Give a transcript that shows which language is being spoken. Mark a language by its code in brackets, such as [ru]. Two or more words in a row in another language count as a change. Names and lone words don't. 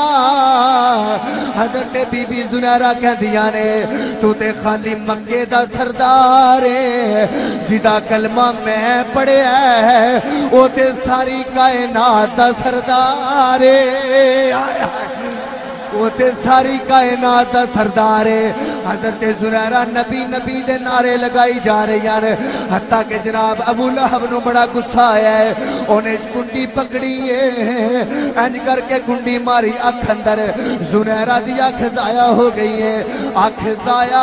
[pa] حضرت بی بی زنیرہ کہندیاں نے تو تے خالی مکے دا سردار ہے جیدا کلمہ میں پڑھیا ہے او تے ساری کائنات دا سردار ہے وہ تے ساری کائنات دا سردار ہے. حضرت زنیرہ نبی نبی دے نعرے لگائی جا رہی ہیں. حتیٰ کہ جناب ابو لہب نو بڑا غصہ آیا ہے. انہیں کنڈی پکڑی ہے, انج کر کے کنڈی ماری اکھ اندر. زنیرہ دی اکھ ضائع ہو گئی ہے, اکھ ضائع.